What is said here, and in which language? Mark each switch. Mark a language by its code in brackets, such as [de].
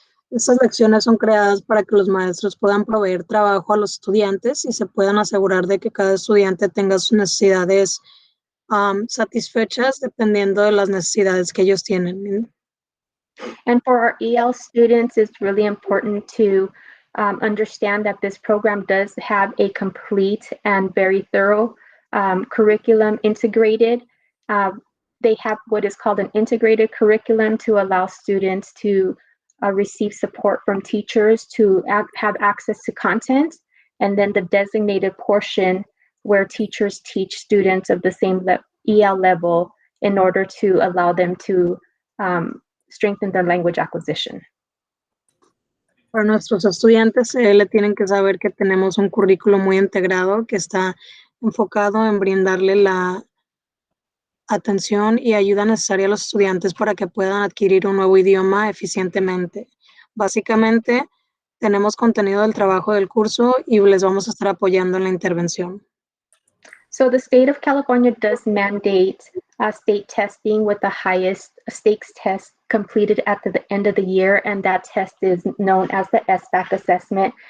[es] Estas lecciones son creadas para que los maestros puedan proveer trabajo a los estudiantes y se puedan asegurar de que cada estudiante tenga sus necesidades satisfechas dependiendo de las necesidades que ellos tienen. [en] And for our EL students, it's really important to understand that this program does have a complete and very thorough curriculum integrated. They have what is called an integrated curriculum to allow students to receive support from teachers to have access to content, and then the designated portion where teachers teach students of the same EL level in order to allow them to strengthen their language acquisition. [es] Para nuestros estudiantes le tienen que saber que tenemos un currículo muy integrado que está enfocado en brindarle la atención y ayuda necesaria a los estudiantes para que puedan adquirir un nuevo idioma eficientemente. Básicamente, tenemos contenido del trabajo del curso y les vamos a estar apoyando en la intervención. [en] So the state of California does mandate state testing with the highest stakes test completed at the end of the year, and that test is known as the SBAC assessment.